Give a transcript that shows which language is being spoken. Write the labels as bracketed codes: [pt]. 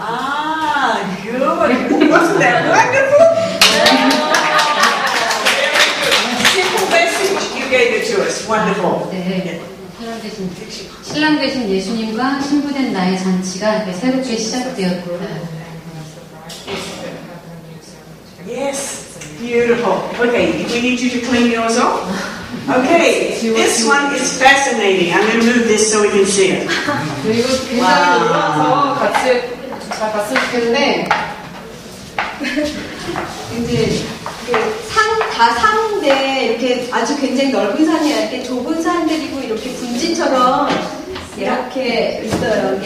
[en] Ah, good. Wasn't that wonderful? Simple message. You gave it to us. Wonderful. [ko] 네. 신랑 되신 예수님과 신부된 나의 잔치가 이렇게 새롭게 시작되었다. [en] Yes. Beautiful. Okay, we need you to clean yours off. Okay, this one is fascinating. I'm going to move this so we can see it. [ko] 이거 굉장히 놀라서 같이 잘 봤으면 좋겠는데 이제 다 산인데 이렇게 아주 굉장히 넓은 산이 아니라 이렇게 좁은 산들이고 이렇게 분지처럼 이렇게 있어요.